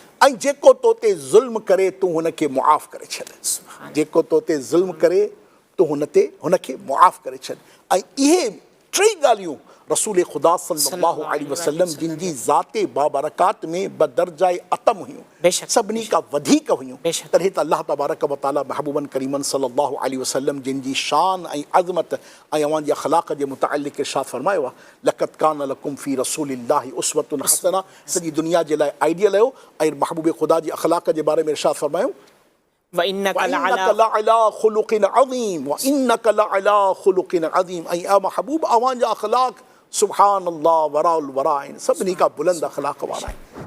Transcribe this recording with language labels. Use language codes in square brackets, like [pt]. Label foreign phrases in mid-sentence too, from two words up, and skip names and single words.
[sd] ऐं जेको तो ते ज़ुल्म करे तूं हुनखे मुआफ़ करे छॾ, सुभान जेको तो ते ज़ुल्म करे तूं हुनखे मुआफ़ करे छॾ। ऐं इहे टे ॻाल्हियूं रसूल ख़ुदा [ar] صلى الله عليه وسلم [sd] जिन जी ज़ाते बाबरकात में बदरजाए अतम हुयूं, बेशक, सभिनी खां वधीक हुयूं, बेशक। तॾहिं त [ar] الله تبارك وتعالى [sd] महबूबन करीमन [ar] صلى الله عليه وسلم [sd] जिन जी शान ऐं अज़मत ऐं अवां जे अख़लाक़ जे मुतअल्लिक़ इरशाद फरमायो आहे, [ar] لقد كان لكم في رسول الله أسوة حسنة, [sd] सॼी दुनिया जे लाइ आइडियल आहियो। ऐं महबूब ख़ुदा जी अख़लाक़ जे बारे में इरशाद फरमायो, [ar] وإنك وإنك لعلى خلق عظيم، وإنك لعلى خلق عظيم. [sd] ऐं आ महबूब अवां जा अख़लाक़ [ar] سبحان الله [sd] वराउल वरा आहिनि, सभिनी खां बुलंद अख़लाक़ वारा आहिनि।